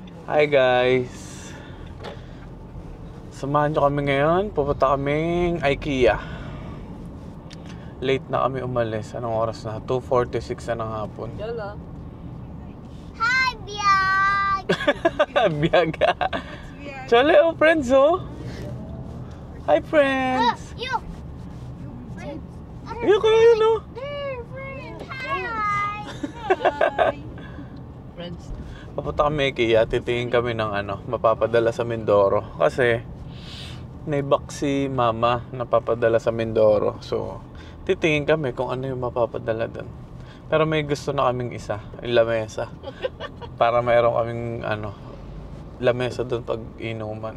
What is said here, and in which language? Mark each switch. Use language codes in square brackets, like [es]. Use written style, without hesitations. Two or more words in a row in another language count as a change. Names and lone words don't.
[en] Hi guys! [tl] Samahan nyo kami ngayon. Pupunta kaming IKEA. Late na kami umalis. Anong oras na? 2:46 na ng hapon. Yala. [en] Hi, Biag! Biyaga! Chale, oh friends oh! Hi friends! You! [tl] Iyo ko yun oh! [en] There, friend! Hi! Friends. [tl] Papunta kami IKEA. Titingin kami ng mapapadala sa Mindoro. Kasi may box si mama na papadala sa Mindoro. So, titingin kami kung ano yung mapapadala doon. Pero may gusto na kaming isa, yung lamesa. Para mayroon kaming lamesa doon pag inuman.